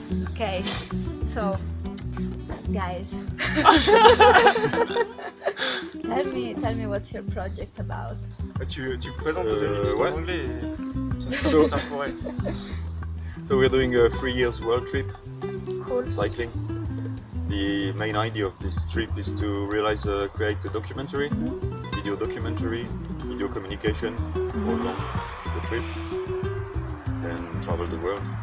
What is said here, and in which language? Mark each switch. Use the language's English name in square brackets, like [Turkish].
[English] Okay, so guys, tell me what's your project about. [French] Tu présentes ton ouais. anglais et ça sera plus simple, ouais. [English] So we're doing a 3 years world trip, Cool. cycling. The main idea of this trip is to create a documentary, video communication all along the trip and travel the world.